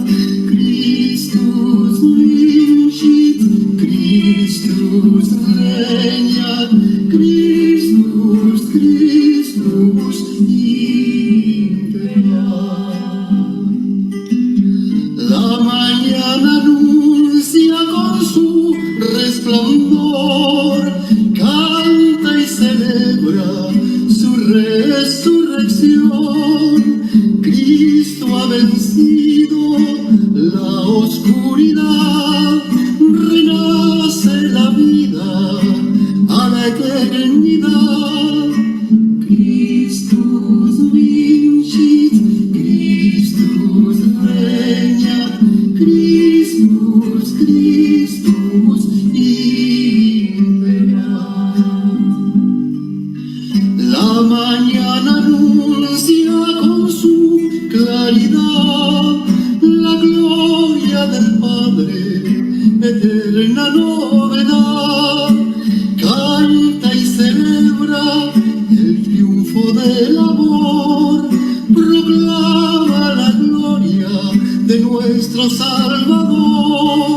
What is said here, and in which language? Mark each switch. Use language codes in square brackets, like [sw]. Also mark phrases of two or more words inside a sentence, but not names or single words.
[la] Christus vincit, Christus regnat, Christus, Christus imperat. [es] La mañana anuncia con su resplandor, canta y celebra su resurrección. Cristo ha vencido la oscuridad, renace la vida a la eternidad. [la] Christus vincit, Christus regnat, Christus, Christus imperat. [es] La mañana anuncia con su claridad la gloria del Padre, eterna novedad. Canta y celebra el triunfo del amor, proclama la gloria de nuestro Salvador.